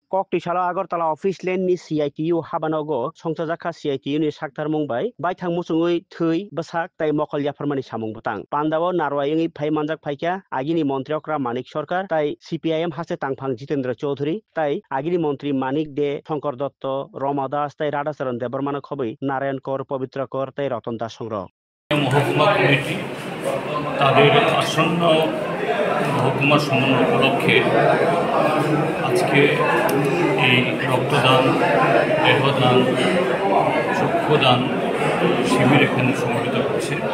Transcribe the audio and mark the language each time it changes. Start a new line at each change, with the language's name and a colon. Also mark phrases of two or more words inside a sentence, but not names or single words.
Kok Borok: Koktishala Agartala office len ni CITU Habanogo, Songchajaka CITU ni Saktar Mumbai, Baithang Musungui Thui, Basak, Tai Mokol Yafarmani Samung Butang. Pandavo Narwayangi Pai Manjak Paika, Agini Montriokra Manik Sorkar, Tai CPIM Hase Tangpang Jitendra Chaudhuri, Tai Agini Montri Manik De, Shankar Dotto, Ramadas, Tai Radasaran Debarmana Khobi, Narayan Kor, Pavitra Kor, Tai Ratan Das Songrah।
Bangla: মহকুমা কমিটি তাদের আসন্ন মহকুমা সম্মেলন উপলক্ষে আজকে এই রক্তদান, দেহদান, চক্ষুদান শিবির এখানে সংগঠিত করছে